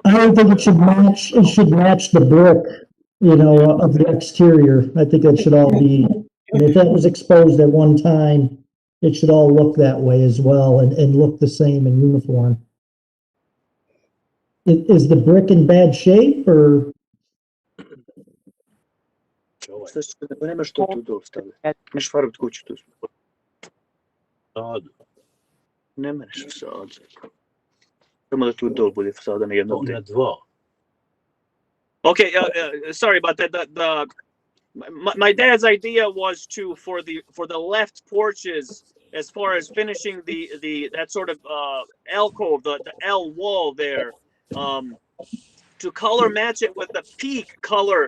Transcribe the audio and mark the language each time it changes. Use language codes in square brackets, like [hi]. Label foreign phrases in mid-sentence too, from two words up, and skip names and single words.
[en] I don't think it should match the brick, you know, of the exterior. I think it should all be, and if that was exposed at one time, it should all look that way as well and look the same and uniform. Is the brick in bad shape or? [hr] Nemaš to tu dol staviti. Nemaš farbit kuću tu. Fasadu. Ne mereš fasadu. Samo da tu dol bude fasada na jednom. To na dva. [en] Okay, sorry about that. My dad's idea was to for the left porches, as far as finishing the that sort of alcove, the L wall there, to color match it with the peak color.